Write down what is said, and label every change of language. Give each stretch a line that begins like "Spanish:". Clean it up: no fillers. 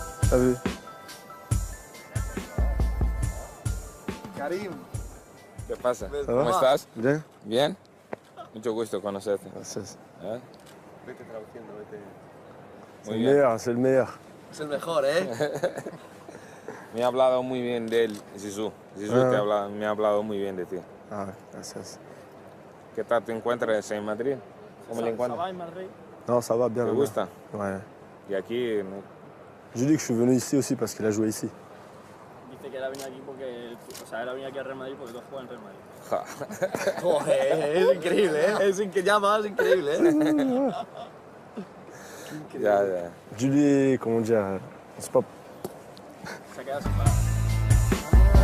French: T'as vu?
Spanish: Karim, ¿qué pasa?
French: va?
Spanish: ¿Cómo estás? Bien. Bien. Mucho gusto conocerte. Gracias. ¿Eh? Vete traduciendo, vete.
French: C'est le meilleur, c'est le meilleur.
Spanish: Es el mejor, ¿eh? Me ha hablado muy bien de él, Zizou. Zizou me ha hablado muy bien de ti. Ah, gracias. ¿Qué tal te encuentras en Madrid? ¿Cómo le encuentras?
French: Non, ça va bien.
Spanish: ¿Te la gusta?
French: Ouais.
Spanish: Y aquí, ¿no?
French: Je lui dis que je suis venu ici aussi parce qu'il a joué ici.
Spanish: Dice que él ha venido aquí porque, o sea, él ha venido aquí a Real Madrid porque tú has jugado en Real Madrid. Joder, es increíble, ¿eh? Es increíble, ¿eh? Ya, ya.
French: Je lui, comment dire, c'est pas...
Spanish: Se ha quedado sin palabras.